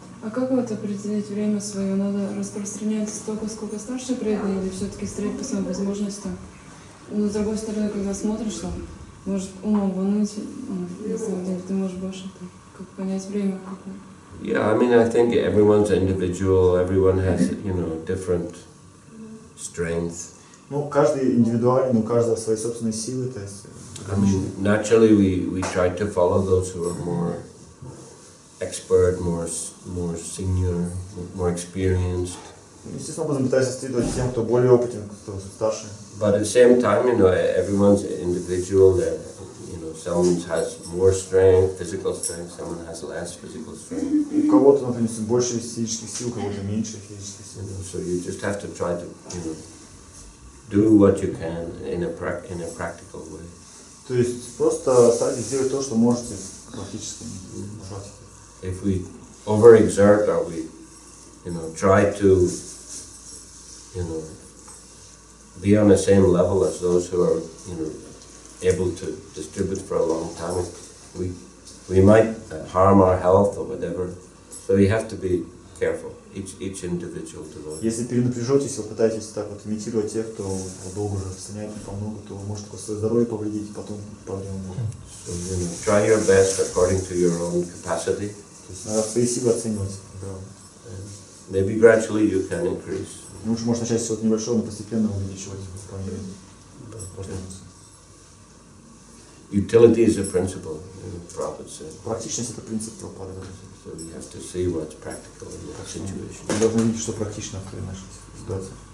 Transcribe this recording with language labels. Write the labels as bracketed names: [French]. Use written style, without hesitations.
[Russian] А как вот определить время свое? Надо распространять столько, сколько старшие преданные, или все-таки стрелять по своим возможностям? Но с другой стороны, когда смотришь, там, может умом волнуть, на самом деле ты можешь больше, как понять время какое. [English] Yeah, I think everyone's individual, everyone has, different strength. [Russian] Ну, каждый индивидуален, у каждого свои собственные силы, то есть. [English] Naturally we try to follow those who are more expert, more senior, more experienced. [Russian] Естественно, образом пытаюсь следовать тем, кто более опытен, кто старше. [English] But at the same time, everyone's individual. That someone has more strength, physical strength. Someone has less physical strength. [Russian] У кого-то, например, больше физических сил, у кого-то меньше физических сил. [English] So you just have to try to, do what you can in a practical way. [Russian] То есть просто старайтесь сделать то, что можете практически. [English] If we overexert or we, try to, be on the same level as those who are, able to distribute for a long time, we might harm our health or whatever. So you have to be careful. Each individual devotee. [Russian] Если перенапряжетесь, вы пытаетесь так вот имитировать тех, кто долго уже распространяет по много, то может свое здоровье повредить, потом проблемы будут. [English] So try your best according to your own capacity. [Russian] То есть надо свои силы оценивать. [English] Maybe gradually you can increase. [Russian] Лучше можно начать с чего-то небольшого, но постепенно увеличивать по мере возможности. [English] Utility is a principle, Prabhupada said. [Russian] Практичность — это принцип Прабхупады. [English] So you have to see what's practical in your situation. [Russian] Мы должны видеть, что практично в нашей ситуации.